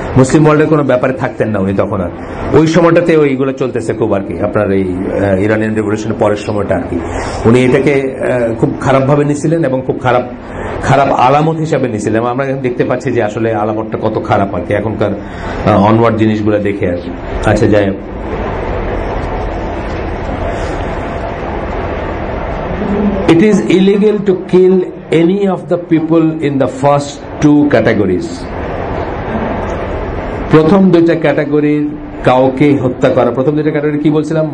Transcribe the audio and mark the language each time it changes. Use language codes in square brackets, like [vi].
[bn] মুসলিম ওয়ার্ল্ডের কোনো ব্যাপারে থাকতেন না উনি তখন। আর ওই সময়টাতে ওইগুলো চলতেছে খুব আর কি, আপনার এই ইরানিয়ান রেভলিউশনের পরের সময়টা আর কি। উনি এটাকে খুব খারাপভাবে নিছিলেন এবং খুব খারাপ আলামত হিসাবে নিছিলেন। আমরা এখন দেখতে পাচ্ছি যে আসলে আলামতটা কত খারাপ আর কি এখনকার অনওয়ার্ড জিনিসগুলো দেখে আর কি। আচ্ছা, যাই হোক, [en] it is illegal to kill any of the people in the first two categories. [bn] প্রথম দুইটা ক্যাটাগরির কাউকে হত্যা করা। প্রথম দুইটা ক্যাটাগরি কি বলছিলাম?